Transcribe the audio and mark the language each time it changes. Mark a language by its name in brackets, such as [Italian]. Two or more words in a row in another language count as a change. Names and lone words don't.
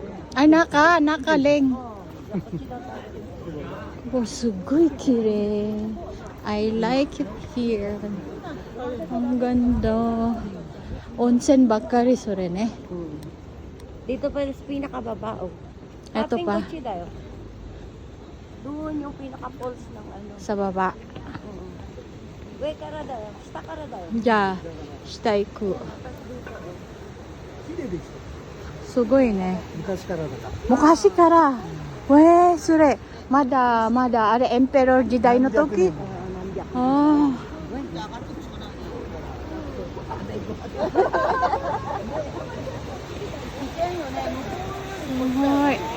[Filipino] Ay, nakaling. [Japanese] おお、すごい綺麗. [English] I like it here. [Filipino] Ang ganda. [Japanese] 温泉ばっかり、それね. [Filipino] Dito pa sa pinakababa, oh. Eto pa. Ating kotse tayo. Doon yung pinaka-falls ng ano. Sa baba. Wait, kara daw. [Japanese] 下から [Filipino] daw. [Japanese] じゃ、下行く. 綺麗でしすごいね。ょ昔からだから昔から。それ。まだ、あれ、エンペロー時代の時。ああ。すごい。